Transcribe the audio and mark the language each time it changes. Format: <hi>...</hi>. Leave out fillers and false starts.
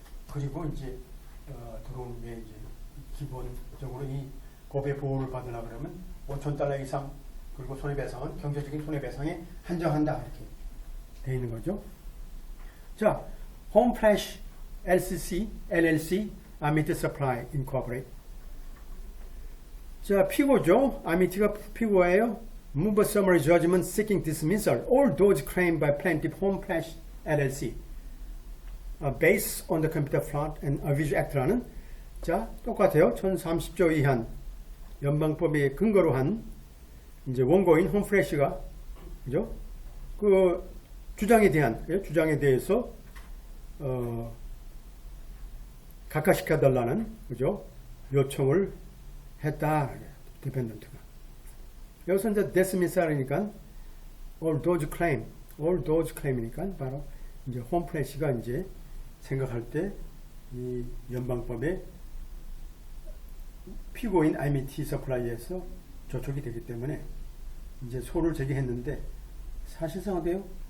<ko>그리고 이제 들어오는 게 이제 기본적으로 이 고배 보호를 받으려 그러면 $5,000 이상, 그리고 손해배상은 경제적인 손해배상에 한정한다 이렇게 되어 있는 거죠. 자, 홈플래시 LCC, LLC, 아미티 서플라이 인코퍼레이트. 자, 피고죠. 아미티가 피고예요.</ko> <en>Move a summary judgment seeking dismissal all those claimed by plaintiff 홈플래시 LLC based on the Computer Fraud and Abuse Act라는,</en> <ko>자, 똑같아요. 1030조 이한 연방법에 근거로 한 이제 원고인 홈플래시가, 그죠? 그 주장에 대해서 각하시켜 달라는, 그죠? 요청을 했다. 디펜던트가. 여기서 이제 dismissal이니까 all those claim이니까 바로 이제 홈플래시가 이제 생각할 때 이 연방법에 피고인 아미티 서플라이에서 저촉이 되기 때문에 이제 소를 제기했는데, 사실상 어때요?</ko>